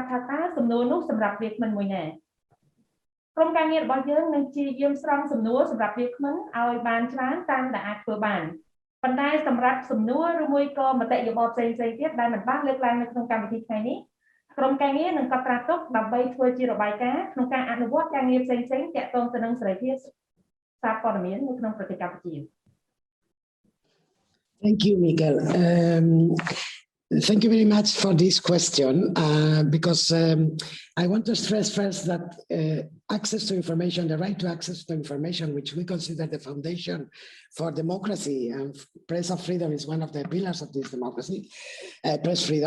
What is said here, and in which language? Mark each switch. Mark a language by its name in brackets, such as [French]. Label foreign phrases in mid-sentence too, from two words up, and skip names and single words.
[Khmer] ថាតើសំណួរនោះសម្រាប់វាគ្មិនមួយណាក្រុមការងាររបស់យើងនឹងព្យាយាមស្រង់សំណួរសម្រាប់វាគ្មិនឲ្យបានច្រើនតាមដែលអាចធ្វើបានប៉ុន្តែសម្រាប់សំណួរឬមួយក៏មតិយោបល់ផ្សេងៗទៀតដែលមិនបានលើកឡើងនៅក្នុងកម្មវិធីថ្ងៃនេះក្រុមការងារនឹងកត់ត្រាទុកដើម្បីធ្វើជារបាយការណ៍ក្នុងការអនុវត្តការងារផ្សេងៗទាក់ទងទៅនឹងសេរីភាពសារព័ត៌មាននៅក្នុងប្រទេសកម្ពុជា [English] Thank you, Miguel. Thank you very much for this question because I want to stress first that access to information, the right to access to information, which we consider the foundation for democracy and press of freedom is one of the pillars of this democracy, press freedom.